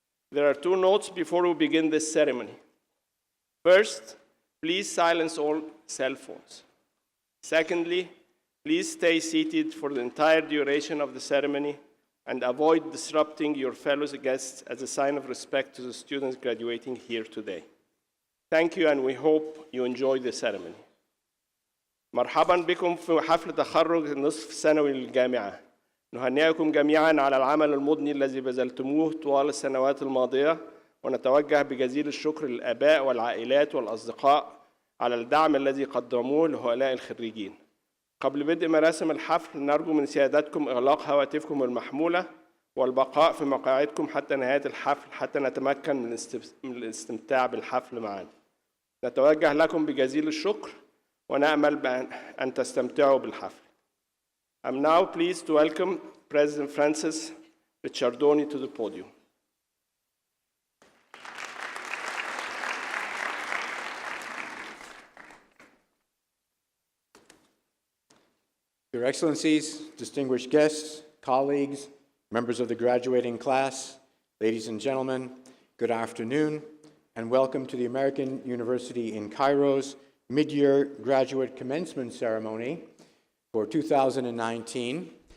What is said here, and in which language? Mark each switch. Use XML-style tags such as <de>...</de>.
<en>There are two notes before we begin this ceremony. First, please silence all cell phones. Secondly, please stay seated for the entire duration of the ceremony and avoid disrupting your fellow guests as a sign of respect to the students graduating here today. Thank you, and we hope you enjoy the ceremony.</en> <ar>مرحبا بكم في حفل تخرج النصف السنوي للجامعة. نهنئكم جميعا على العمل المضني الذي بذلتموه طوال السنوات الماضية، ونتوجه بجزيل الشكر للآباء والعائلات والأصدقاء على الدعم الذي قدموه لهؤلاء الخريجين. قبل بدء مراسم الحفل نرجو من سيادتكم إغلاق هواتفكم المحمولة والبقاء في مقاعدكم حتى نهاية الحفل حتى نتمكن من الاستمتاع بالحفل معا. نتوجه لكم بجزيل الشكر ونأمل بأن تستمتعوا بالحفل.</ar> <en>I'm now pleased to welcome President Francis Ricciardoni to the podium. Your Excellencies, distinguished guests, colleagues, members of the graduating class, ladies and gentlemen, good afternoon, and welcome to the American University in Cairo's mid-year graduate commencement ceremony for 2019.</en>